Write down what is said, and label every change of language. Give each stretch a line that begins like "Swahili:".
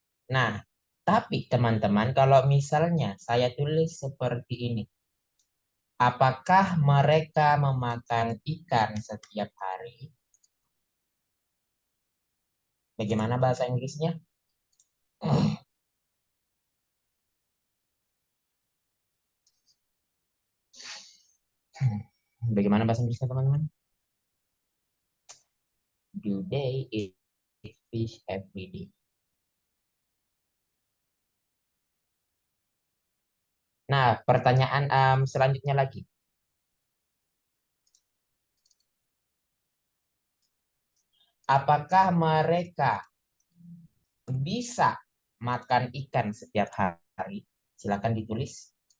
Indonesian: Nah, tapi teman-teman, kalau misalnya saya tulis seperti ini, apakah mereka memakan ikan setiap hari? Bagaimana bahasa Inggrisnya? Bagaimana bahasa Inggrisnya teman-teman?
English: Do they eat fish every day?
Indonesian: Nah, pertanyaan selanjutnya lagi. Apakah mereka bisa makan ikan setiap hari? Silakan ditulis.